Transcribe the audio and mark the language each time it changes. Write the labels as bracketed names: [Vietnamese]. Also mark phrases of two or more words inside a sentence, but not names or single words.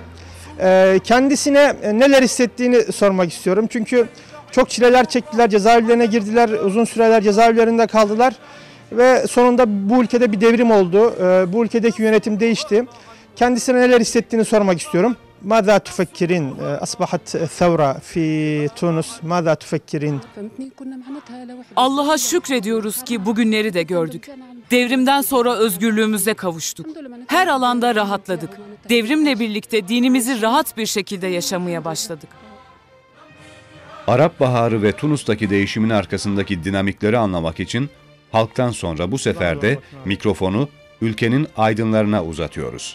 [Turkish] Kendisine neler hissettiğini sormak istiyorum. Çünkü çok çileler çektiler, cezaevlerine girdiler, uzun süreler cezaevlerinde kaldılar. Ve sonunda bu ülkede bir devrim oldu. Bu ülkedeki yönetim değişti. Kendisine neler hissettiğini sormak istiyorum. [Arabic] ماذا تفكرين أصبحت ثورة في تونس ماذا تفكرين [Turkish] Allah'a şükrediyoruz ki bugünleri de gördük. Devrimden sonra özgürlüğümüze kavuştuk. Her alanda rahatladık. Devrimle birlikte dinimizi rahat bir şekilde yaşamaya başladık. Arap Baharı ve Tunus'taki değişimin arkasındaki dinamikleri anlamak için halktan sonra bu sefer de mikrofonu ülkenin aydınlarına uzatıyoruz.